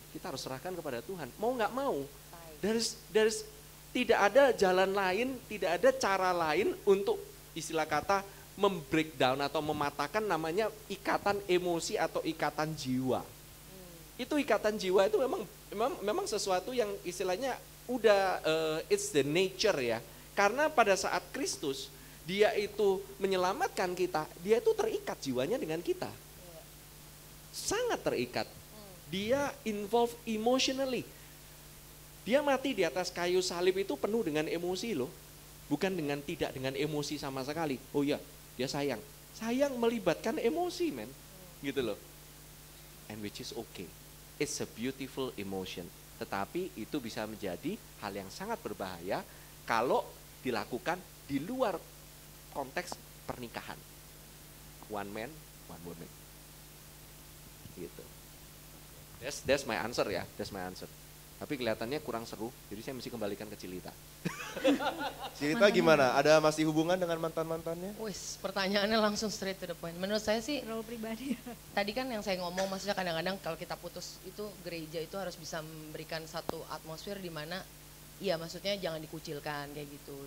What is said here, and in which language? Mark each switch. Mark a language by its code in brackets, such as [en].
[id] Kita harus serahkan kepada Tuhan. Mau nggak mau, [en] there's [id] tidak ada jalan lain, tidak ada cara lain untuk istilah kata membreakdown atau mematahkan namanya ikatan emosi atau ikatan jiwa. Itu ikatan jiwa itu memang sesuatu yang istilahnya udah [en] it's the nature [id] ya. Karena pada saat Kristus dia itu menyelamatkan kita, dia itu terikat jiwanya dengan kita. Sangat terikat. Dia [en] involved emotionally. [id] Dia mati di atas kayu salib itu penuh dengan emosi loh. Bukan tidak dengan emosi sama sekali. Oh iya, dia sayang. Sayang melibatkan emosi, men. Gitu loh. [en] And which is okay. It's a beautiful emotion. [id] Tetapi itu bisa menjadi hal yang sangat berbahaya kalau dilakukan di luar konteks pernikahan. [en] One man, one woman. [id] gitu. [en] That's my answer ya, that's my answer. [id] Tapi kelihatannya kurang seru, jadi saya mesti kembalikan ke Cilita. Cilita gimana? Ada masih hubungan dengan mantan-mantannya? Wis, pertanyaannya langsung [en] straight to the point. [id] Menurut saya sih, Role pribadi. tadi kan yang saya ngomong, maksudnya kadang-kadang kalau kita putus itu gereja itu harus bisa memberikan satu atmosfer di mana, iya maksudnya jangan dikucilkan kayak gitu.